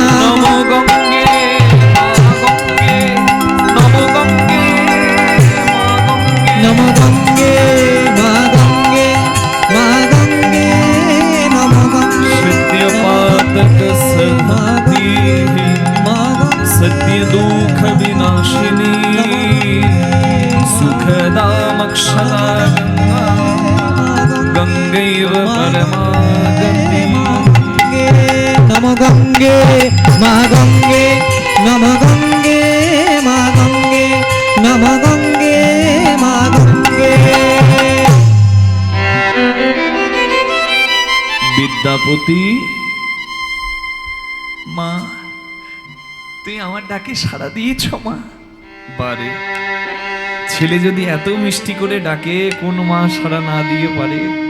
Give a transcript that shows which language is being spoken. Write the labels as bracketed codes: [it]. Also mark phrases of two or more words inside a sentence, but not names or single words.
[sa] নম গঙ্গে মা গঙ্গে মা গঙ্গে নম গঙ্গে মা গঙ্গে মা গঙ্গে নম গঙ্গে সত্য পাতক সমাধি মা গঙ্গে सत्य दुख विनाशिनी सुखदामक्षरा गंगैव परमागति नम गंगे मा गंगे नम गंगे मा गंगे नम गंगे मा गंगे [bn] বিদ্যাপতি মা তুই আমার ডাকে সাড়া দিয়েছ মা বারে ছেলে যদি এত মিষ্টি করে ডাকে কোন মা সাড়া না দিয়ে পারে